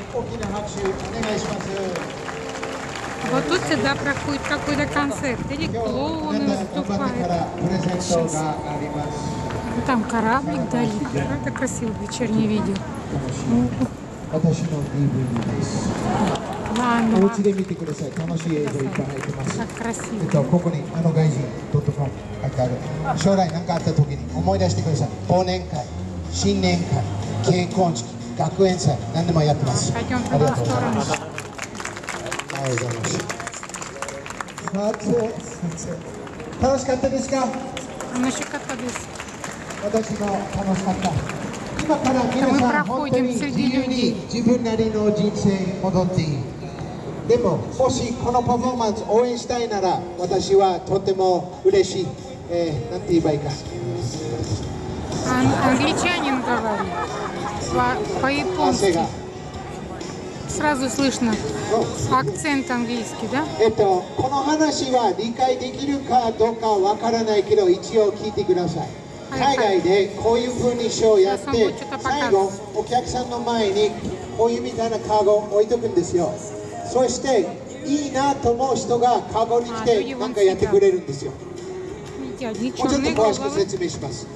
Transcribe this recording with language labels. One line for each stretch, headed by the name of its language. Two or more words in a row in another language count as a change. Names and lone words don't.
Russian: Вот тут всегда проходит какой-то концерт. Или клоуны выступают. Там кораблик дали. Это красивое вечернее видео. Ладно. Так красиво.
Japanese: ここに外人 .com 書いてある。将来何かあった時に思い出してください。忘年会、新年会、結婚式、学園祭、何でもやってます。ありがとうございます。ありがとうございます。楽しかったですか？楽しかったです。私も楽しかった。今から皆さん本当に自由に自分なりの人生戻っていい。でも、もしこのパフォーマンス応援したいなら、私はとても嬉しい。なんて言えばいいか。
Russian: Англичанин говорит по-японски. Сразу слышно акцент английский, да?
Japanese: この話は理解できるかどうかわからないけど、一応聞いてください。海外でこういう風にショーをやって、最後お客さんの前にこういうみたいなカゴを置いとくんですよ。そしていいなと思う人がカゴに来て何かやってくれるんですよ。もうちょっと詳しく説明します。